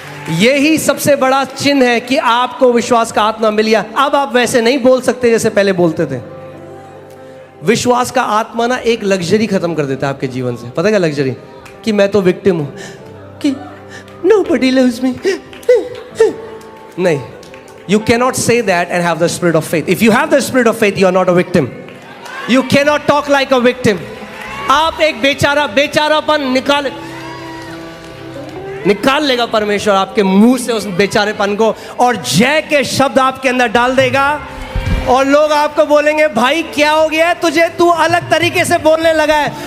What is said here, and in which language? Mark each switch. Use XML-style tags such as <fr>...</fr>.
<hi>यही सबसे बड़ा चिन्ह है कि आपको विश्वास का आत्मा मिल गया। अब आप वैसे नहीं बोल सकते जैसे पहले बोलते थे। विश्वास का आत्मा ना एक लग्जरी खत्म कर देता है आपके जीवन से। पता क्या लग्जरी? कि मैं तो विक्टिम हूं, कि</hi> <en>nobody loves me।</en> <hi>नहीं,</hi> <en>you cannot say that and have the spirit of faith. If you have the spirit of faith, you are not a victim. You cannot talk like a victim.</en> <hi>आप एक बेचारापन निकाल लेगा परमेश्वर आपके मुंह से उस बेचारेपन को, और जय के शब्द आपके अंदर डाल देगा। और लोग आपको बोलेंगे भाई क्या हो गया है तुझे, तू अलग तरीके से बोलने लगा है।</hi>